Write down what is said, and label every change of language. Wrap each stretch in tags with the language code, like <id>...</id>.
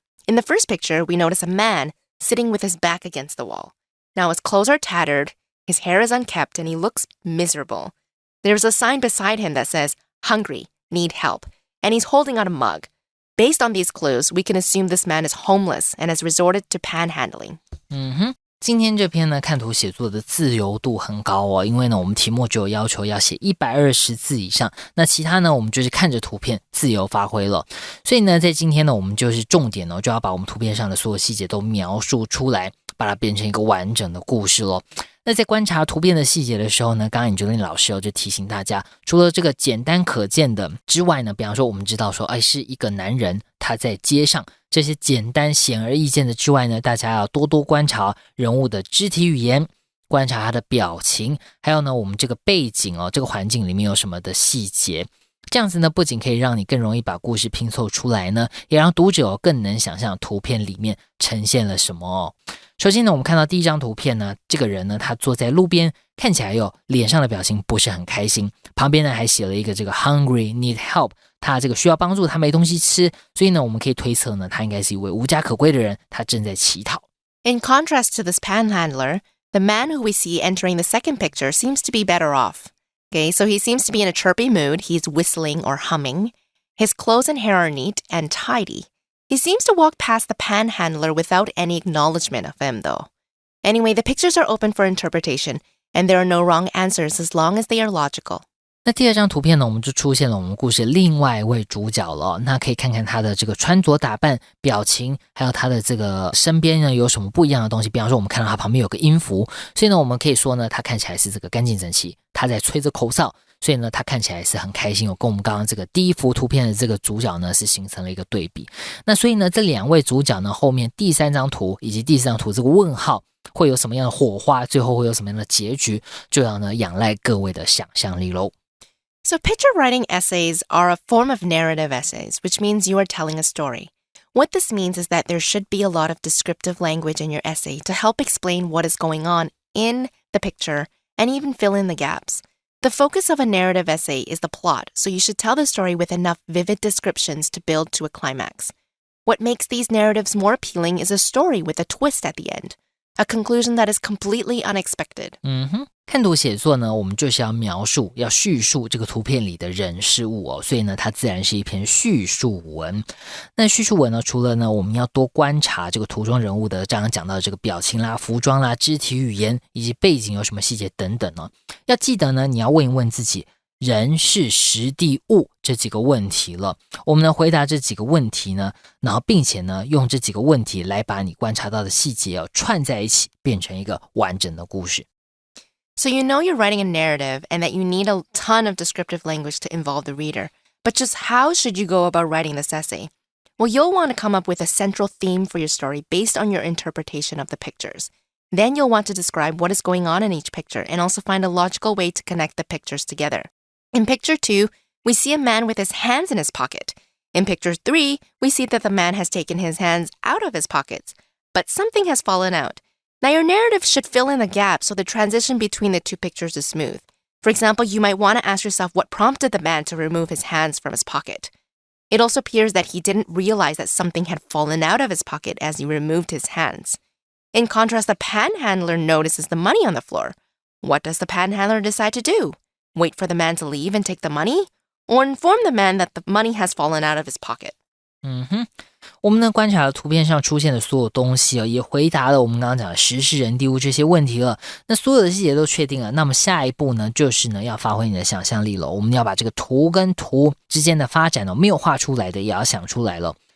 <en>In the first picture, we notice a man sitting with his back against the wall. Now, his clothes are tattered, his hair is unkempt, and he looks miserable. There's a sign beside him that says, "Hungry, need help," and he's holding out a mug. Based on these clues, we can assume this man is homeless and has resorted to panhandling.</en> <zh>今天这篇呢看图写作的自由度很高哦，因为呢我们题目就有要求要写120字以上，那其他呢我们就是看着图片自由发挥了。所以呢在今天呢我们就是重点就要把我们图片上的所有细节都描述出来，把它变成一个完整的故事咯。那在观察图片的细节的时候呢，刚刚Angeline老师就提醒大家，除了这个简单可见的之外呢，比方说我们知道说是一个男人他在街上，这些简单显而易见的之外呢，大家要多多观察人物的肢体语言，观察他的表情，还有呢我们这个背景这个环境里面有什么的细节。这样子呢不仅可以让你更容易把故事拼凑出来呢，也让读者更能想象图片里面呈现了什么首先呢我们看到第一张图片呢，这个人呢他坐在路边，看起来脸上的表情不是很开心，旁边呢还写了一个这个</zh> <en>hungry need help，</en> <zh>他这个需要帮助，他没东西吃，所以呢我们可以推测呢他应该是一位无家可归的人，他正在乞讨。</zh> <en>In contrast to this panhandler, the man who we see entering the second picture seems to be better off.Okay, so he seems to be in a chirpy mood. He's whistling or humming. His clothes and hair are neat and tidy. He seems to walk past the panhandler without any acknowledgement of him, though. Anyway, the pictures are open for interpretation, and there are no wrong answers as long as they are logical.</en> <zh>那第二张图片呢，我们就出现了我们故事另外一位主角了。那可以看看他的这个穿着打扮、表情，还有他的这个身边呢有什么不一样的东西。比方说我们看到他旁边有个音符，所以呢我们可以说呢他看起来是这个干净整齐，他在吹着口哨，所以呢他看起来是很开心，跟我们刚刚这个第一幅图片的这个主角呢是形成了一个对比。那所以呢这两位主角呢后面第三张图以及第四张图这个问号会有什么样的火花，最后会有什么样的结局，就要呢仰赖各位的想象力咯。</zh> <en>So picture writing essays are a form of narrative essays, which means you are telling a story. What this means is that there should be a lot of descriptive language in your essay to help explain what is going on in the picture and even fill in the gaps. The focus of a narrative essay is the plot, so you should tell the story with enough vivid descriptions to build to a climax. What makes these narratives more appealing is a story with a twist at the end, a conclusion that is completely unexpected.</en> <zh>看图写作呢，我们就是要描述、要叙述这个图片里的人事物哦，所以呢，它自然是一篇叙述文。那叙述文呢，除了呢，我们要多观察这个图中人物的，刚刚讲到的这个表情啦、服装啦、肢体语言以及背景有什么细节等等呢，要记得呢，你要问一问自己，人事时地物这几个问题了。我们呢回答这几个问题呢，然后并且呢，用这几个问题来把你观察到的细节哦串在一起，变成一个完整的故事。</zh> <en>So you know you're writing a narrative and that you need a ton of descriptive language to involve the reader. But just how should you go about writing this essay? Well, you'll want to come up with a central theme for your story based on your interpretation of the pictures. Then you'll want to describe what is going on in each picture and also find a logical way to connect the pictures together. In picture 2, we see a man with his hands in his pocket. In picture 3, we see that the man has taken his hands out of his pockets, but something has fallen out.Now, your narrative should fill in the gaps so the transition between the two pictures is smooth. For example, you might want to ask yourself what prompted the man to remove his hands from his pocket. It also appears that he didn't realize that something had fallen out of his pocket as he removed his hands. In contrast, the panhandler notices the money on the floor. What does the panhandler decide to do? Wait for the man to leave and take the money? Or inform the man that the money has fallen out of his pocket?</en> <zh>我们呢观察了图片上出现的所有东西也回答了我们刚刚讲的时事人地物这些问题了。那所有的细节都确定了，那么下一步呢就是呢要发挥你的想象力了。我们要把这个图跟图之间的发展没有画出来的也要想出来了。</zh>